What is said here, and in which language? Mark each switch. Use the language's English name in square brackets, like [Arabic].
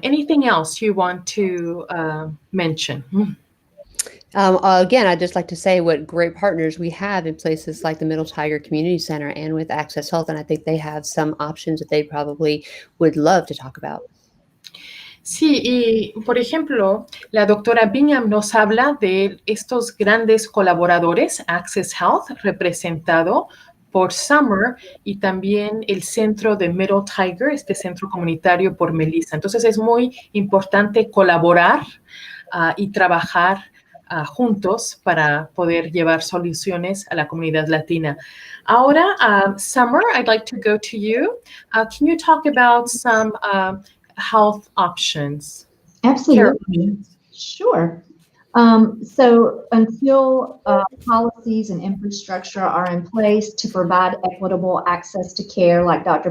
[English] Anything else you want to mention? Again, I'd just like to say what great partners we have in places like the Middle Tiger Community Center and with Access Health, and I think they have some options that they probably would love to talk about. [Spanish] Sí, y por ejemplo, la doctora Bingham nos habla de estos grandes colaboradores, Access Health, representado por Summer, y también el centro de Middle Tiger, este centro comunitario por Melissa. Entonces, es muy importante colaborar y trabajar juntos para poder llevar soluciones a la comunidad latina. [English] Ahora, Summer, I'd like to go to you. Can you talk about some health options? Absolutely. Sure. So until policies and infrastructure are in place to provide equitable access to care, like Dr.